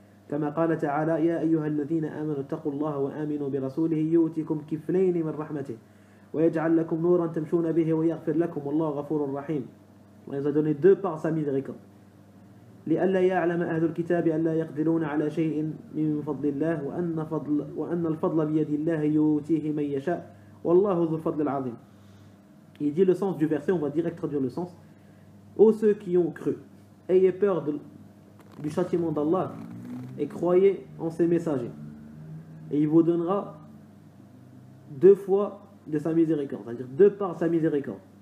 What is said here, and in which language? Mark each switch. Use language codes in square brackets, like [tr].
[ar] كما قال تعالى يا أيها الذين آمنوا اتقوا الله وآمنوا برسوله يؤتكم كفلين من رحمته ويجعل لكم نورا تمشون به ويغفر لكم والله غفور رحيم. [fr] Il nous a donné deux par sa miséricorde. [ar] لئلا يعلم أهل الكتاب ألا يقدرون على شيء من فضل الله وأن الفضل بيد الله يؤتيه من يشاء والله ذو الفضل العظيم. [fr] Il dit le sens du verset, on va direct traduire le sens. Ô ceux qui ont cru, ayez peur du châtiment d'Allah et croyez en ses messagers. Et il vous donnera deux fois de sa miséricorde, c'est-à-dire deux par sa miséricorde.